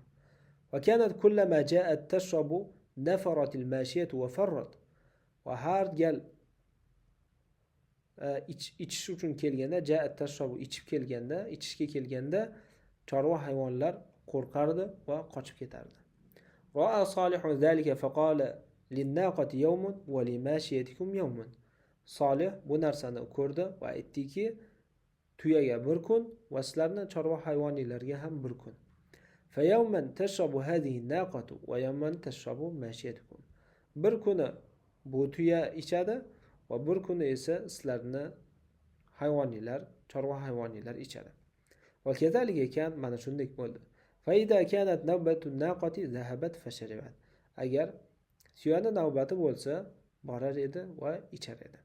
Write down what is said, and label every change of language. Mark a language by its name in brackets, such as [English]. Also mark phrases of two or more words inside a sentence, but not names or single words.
[Arabic] وكانت كلما جاءت تشرب نفرت الماشية وفرت. [Uzbek] Va har gal ichish uchun kelganda, [Arabic] جاءت تشرب, [Uzbek] ichishga kelganda chorva hayvonlar qo'rqardi va qochib ketardi. [Arabic] رأى صالح ذلك فقال للناقة يوم ولماشيتكم يوم. [Uzbek] Solih bu narsani ko'rdi va aytdiki, tuyaga bir kun va sizlarning chorva hayvonlarga ham bir kun. [Arabic] فيوما تشرب هذه الناقة ويوما تشرب ماشيتكم. [Uzbek] Bir kuni bu tuya ichadi va bir kuni esa sizlarning hayvonlar, chorva hayvonlar ichadi. [Arabic] وكذلك [Uzbek] ekan, mana shunday bo'ldi. [Arabic] فإذا كانت نوبة الناقة ذهبت فشربت. [Uzbek] Agar tuyani navbati bo'lsa, borar edi va ichar edi.